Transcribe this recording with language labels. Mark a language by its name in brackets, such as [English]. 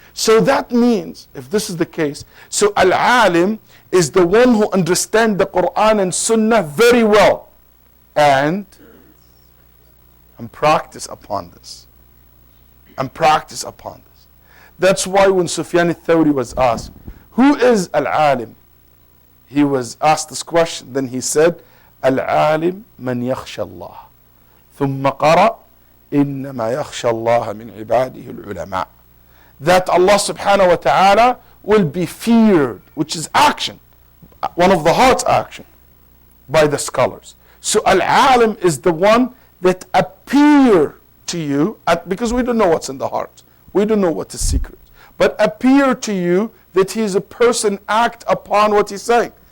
[English] So that means, if this is the case, so al-alim is the one who understands the Quran and Sunnah very well, and practice upon this. And practice upon this. That's why when Sufyan al-Thawri was asked, who is al-alim? He was asked this question. Then he said, [Arabic] al-alim man yakhsha Allah. ثم قرأ إنما يخشى الله من عباده العلماء. [English] That Allah subhanahu wa ta'ala will be feared, which is action, one of the heart's action, by the scholars. So al-alim is the one that appear to you, because we don't know what's in the heart. We don't know what is secret. But appear to you that he's a person act upon what he's saying.